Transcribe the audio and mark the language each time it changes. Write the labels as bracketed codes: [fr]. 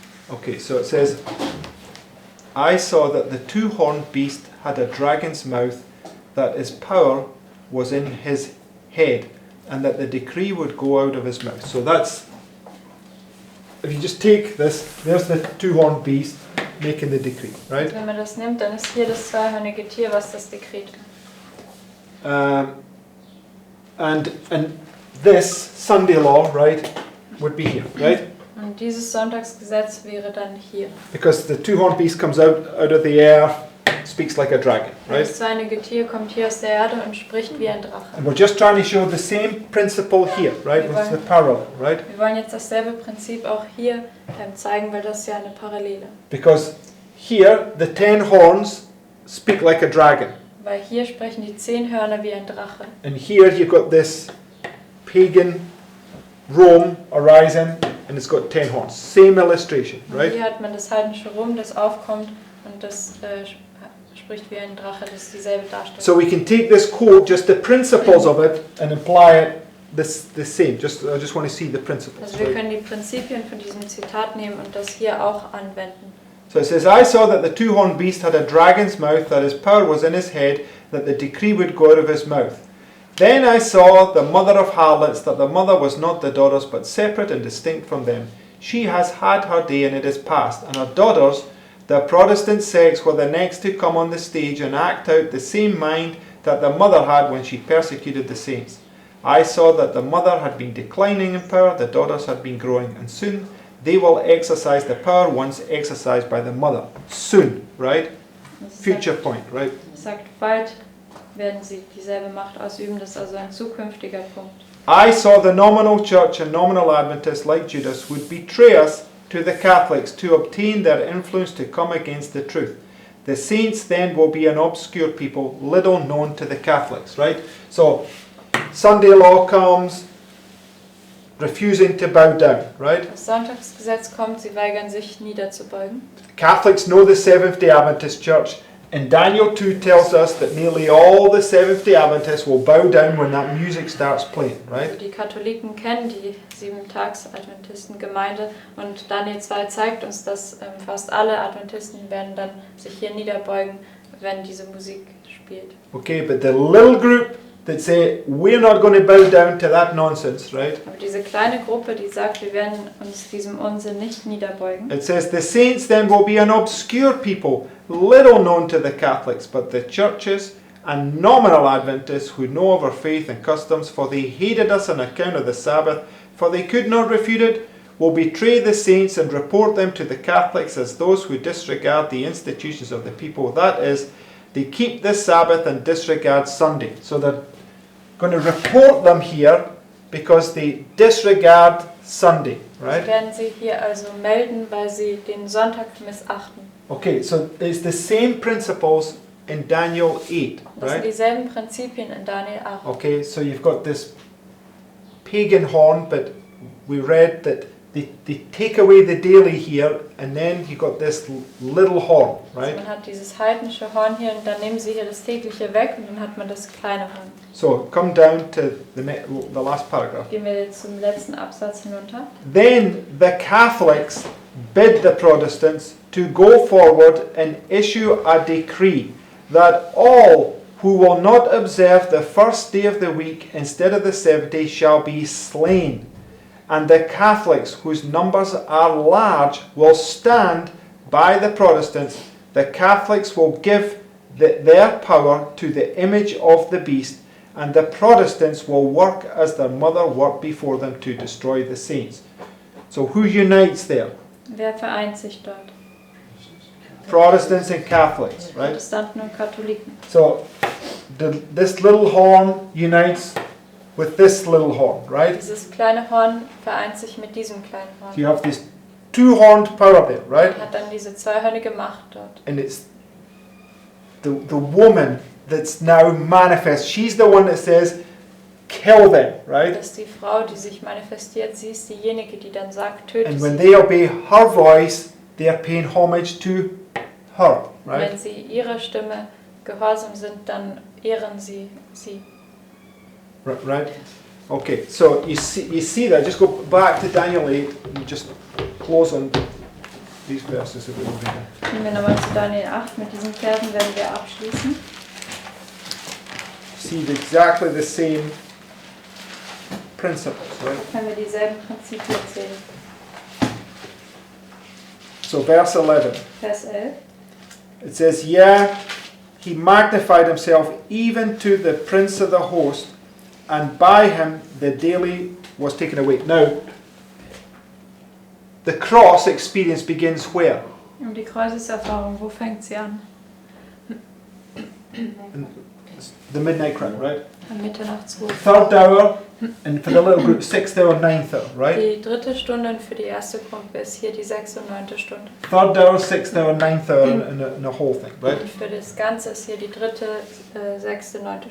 [en] Okay, so it says, I saw that the two-horned beast had a dragon's mouth, that his power was in his head, and that the decree would go out of his mouth. So that's, if you just take this, there's the two-horned beast making the decree, right? [de] Wenn man das nimmt, dann ist hier das zweihörnige Tier, was das Dekret kann. [en] And this Sunday law, right, would be here, right? [de] Und dieses Sonntagsgesetz wäre dann hier. [en] Because the two-horned beast comes out of the earth, speaks like a dragon, right? [de] Das zweinige Tier kommt hier aus der Erde und spricht wie ein Drache. [en] And we're just trying to show the same principle here, right? What's the parallel, right? [de] Wir wollen jetzt dasselbe Prinzip auch hier zeigen, weil das ist ja eine Parallele. [en] Because here the 10 horns speak like a dragon. [de] Weil hier sprechen die 10 Hörner wie ein Drache. [en] And here you've got this pagan Rome arising, and it's got 10 horns. Same illustration, [de] Und [en] right? [de] hier hat man das heidnische Rom, das aufkommt und das spricht wie ein Drache, das ist dieselbe Darstellung. [en] So we can take this quote, just the principles of it, and apply it the same. I just want to see the principles. [de] Also wir [en] Right? [de] können die Prinzipien von diesem Zitat nehmen und das hier auch anwenden. [en] So it says, I saw that the two-horned beast had a dragon's mouth, that his power was in his head, that the decree would go out of his mouth. Then I saw the mother of harlots, that the mother was not the daughters, but separate and distinct from them. She has had her day, and it is past, and her daughters, the Protestant sects, were the next to come on the stage and act out the same mind that the mother had when she persecuted the saints. I saw that the mother had been declining in power, the daughters had been growing, and soon they will exercise the power once exercised by the mother. Soon, right? Future point, right? [de] Es sagt, bald werden sie dieselbe Macht ausüben, das ist also ein zukünftiger Punkt. [en] I saw the nominal church and nominal Adventists, like Judas, would betray us to the Catholics to obtain their influence to come against the truth. The saints then will be an obscure people, little known to the Catholics, right? So, Sunday law comes, refusing to bow down, right? [de] Das Sonntagsgesetz kommt, sie weigern sich niederzubeugen. [en] Catholics know the Seventh-day Adventist Church, and Daniel 2 tells us that nearly all the Seventh-day Adventists will bow down when that music starts playing, right? [de] Die Katholiken kennen die 7-Tags-Adventisten-Gemeinde und Daniel 2 zeigt uns, dass fast alle Adventisten werden dann sich hier niederbeugen, wenn diese Musik spielt. [en] Okay, but the little group that say, we're not going to bow down to that nonsense, right? [de] Aber diese kleine Gruppe, die sagt, wir werden uns diesem Unsinn nicht niederbeugen. [en] It says, the saints then will be an obscure people, little known to the Catholics, but the churches and nominal Adventists who know of our faith and customs, for they hated us on account of the Sabbath, for they could not refute it, will betray the saints and report them to the Catholics as those who disregard the institutions of the people. That is, they keep the Sabbath and disregard Sunday. So they're going to report them here because they disregard Sunday, right? [de] Sie werden sie hier also melden, weil sie den Sonntag missachten. [en] Okay, so it's the same principles in Daniel 8, [de] Das sind [en] right? [de] dieselben Prinzipien in Daniel 8. [en] Okay, so you've got this pagan horn, but we read that they take away the daily here, and then you got this little horn, [de] Also [en] right? [de] man hat dieses heidnische Horn hier und dann nehmen sie hier das tägliche weg und dann hat man das kleine Horn. [en] So come down to the last paragraph. [de] Gehen wir jetzt zum letzten Absatz hinunter. [en] Then the Catholics bid the Protestants to go forward and issue a decree that all who will not observe the first day of the week instead of the seventh day shall be slain. And the Catholics, whose numbers are large, will stand by the Protestants. The Catholics will give their power to the image of the beast, and the Protestants will work as their mother worked before them to destroy the saints. So who unites there? [de] Wer vereint sich dort? [en] Protestants and Catholics, right? [de] Protestanten und Katholiken. [en] So this little horn unites with this little horn, right? [de] Dieses kleine Horn vereint sich mit diesem kleinen [en] So [de] Horn. [en] you have this two-horned power there, right? [de] Man hat dann diese zweihörnige Macht dort. [en] And it's the woman that's now manifest. She's the one that says, kill them, right? [de] Das ist die Frau, die sich manifestiert. Sie ist diejenige, die dann sagt, töte [en] And when [de] sie. [en] they obey her voice, they are paying homage to her, right? [de] Wenn sie ihrer Stimme gehorsam sind, dann ehren sie sie. [en] Right? Okay, so you see that. Just go back to Daniel 8 and just close on these verses that we're looking at. [de] Gehen wir nochmal zu Daniel 8. Mit diesen Versen werden wir abschließen. [en] See exactly the same principles, right? [de] Können wir dieselben Prinzipien sehen. [en] So verse 11. [de] Vers 11. [en] It says, yeah, he magnified himself even to the prince of the host, and by him the daily was taken away. Now, the cross experience begins where? [de] Und die Kreuzeserfahrung, wo fängt sie an? [en] The midnight cry, right? [de] Am Mitternachtsruf. [en] Third hour, and for the little group, 6th hour, 9th hour, right? [de] Die 3. Stunde und für die erste Gruppe ist hier die 6. und 9. Stunde. [en] 3rd hour, 6th hour, 9th hour, and the whole thing, right? [de] Und für das Ganze ist hier die 3., 6., 9.